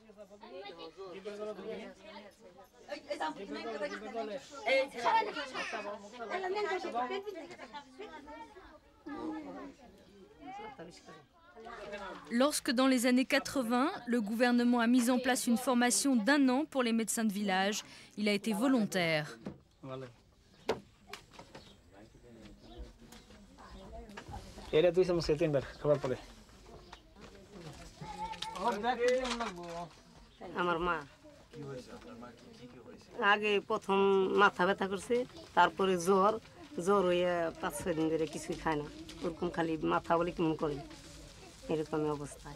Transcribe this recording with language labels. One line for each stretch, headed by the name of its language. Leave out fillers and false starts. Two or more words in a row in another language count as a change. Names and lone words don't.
French: Lorsque dans les années 80, le gouvernement a mis en place une formation d'1 an pour les médecins de village, il a été volontaire.
Bangla: আমার মা আগে প্রথম মাথা ব্যথা করছে, তারপরে জ্বর হয়ে 5-6 দিন ধরে কিছুই খায় না, ওরকম খালি মাথা বলে কেমন করে, এরকমই অবস্থায়।